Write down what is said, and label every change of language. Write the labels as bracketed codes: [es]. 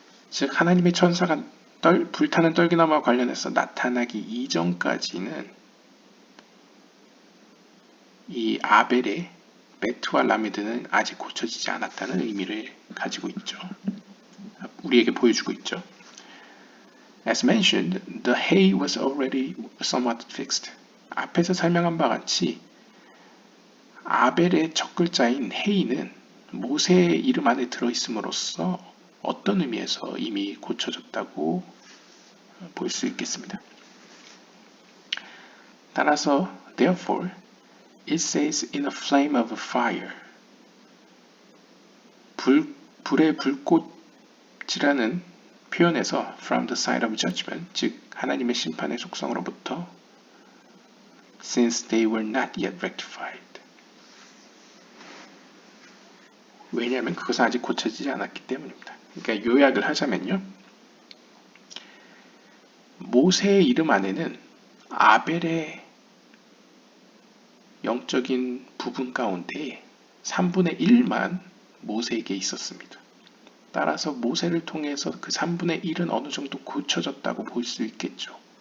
[ko] 즉 하나님의 천사가 불타는 떨기나무와 관련해서 나타나기 이전까지는 이 아벨의 베트와 라메드는 아직 고쳐지지 않았다는 의미를 가지고 있죠. 우리에게 보여주고 있죠. [en] As mentioned, the hay was already somewhat fixed. [ko] 앞에서 설명한 바와 같이 아벨의 첫 글자인 헤이는 모세의 이름 안에 들어있음으로써 어떤 의미에서 이미 고쳐졌다고 볼 수 있겠습니다. 따라서 [en] therefore it says in a flame of fire [ko] 불의 불꽃이라는 표현에서 [en] from the side of judgment [ko] 즉 하나님의 심판의 속성으로부터 [en] since they were not yet rectified [ko] 왜냐하면 그것은 아직 고쳐지지 않았기 때문입니다. 그러니까 요약을 하자면요. 모세의 이름 안에는 아벨의 영적인 부분 가운데 3분의 1만 모세에게 있었습니다. 따라서 모세를 통해서 그 3분의 1은 어느 정도 고쳐졌다고 볼 수 있겠죠.